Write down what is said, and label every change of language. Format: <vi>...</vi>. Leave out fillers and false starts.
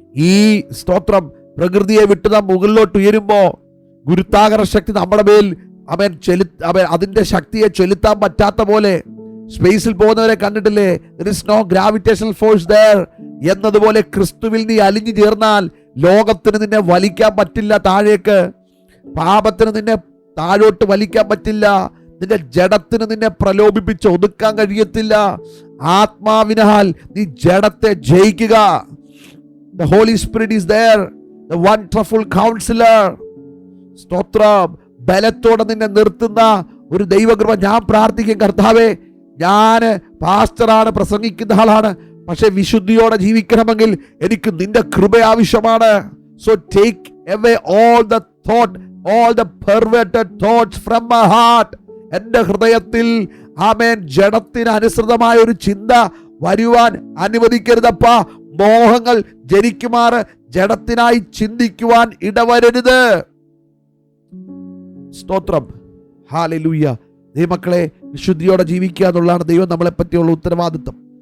<ml>ഈ സ്തോത്രം പ്രകൃതിയെ വിട്ട് നാം മുകളിലോട്ട് ഉയരുമ്പോ ഗുരുത്വാകർഷണ ശക്തി നമ്മുടെ മേൽ അതിന്റെ ശക്തിയെ ചെലുത്താൻ പറ്റാത്ത പോലെ, സ്പേസിൽ പോകുന്നവരെ കണ്ടിട്ടില്ലേ,</ml> <en>there is no gravitational force there</en> <ml>എന്നതുപോലെ ക്രിസ്തുവിൽ നീ അലിഞ്ഞു ചേർന്നാൽ ലോകത്തിന് നിന്നെ വലിക്കാൻ പറ്റില്ല താഴേക്ക്. പാപത്തിന് നിന്നെ താഴോട്ട് വലിക്കാൻ പറ്റില്ല. നിന്റെ ജഡത്തിന് നിന്നെ പ്രലോഭിപ്പിച്ച് ഒതുക്കാൻ കഴിയത്തില്ല. ആത്മാവിനാൽ നീ ജഡത്തെ ജയിക്കുക.</ml> <en>The Holy Spirit is there, the wonderful counselor.</en> <ml>സ്തോത്രം. ബലത്തോടെ നിന്നെ നിർത്തുന്ന ഒരു ദൈവകൃപ. ഞാൻ പ്രാർത്ഥിക്കും, കർത്താവേ, ഞാൻ പാസ്റ്ററാണ്, പ്രസംഗിക്കുന്ന ആളാണ്, പക്ഷെ വിശുദ്ധിയോടെ ജീവിക്കണമെങ്കിൽ എനിക്ക് നിന്റെ കൃപ ആവശ്യമാണ്.</ml> <en>So take away all the perverted thoughts from my heart.</en> <ml>എൻ്റെ ഹൃദയത്തിൽ ആമേൻ ജഡത്തിന് അനുസൃതമായ ഒരു ചിന്ത വരുവാൻ അനുവദിക്കരുതപ്പ. മോഹങ്ങൾ ജനിക്കുമാറ് ജഡത്തിനായി ചിന്തിക്കുവാൻ ഇടവരരുത്. സ്തോത്രം. ഹല്ലേലൂയ. ദൈവമക്കളെ, വിശുദ്ധിയോടെ ജീവിക്കുക എന്നുള്ളതാണ് ദൈവം നമ്മളെ പറ്റിയുള്ള ഉത്തരവാദിത്വം.</ml>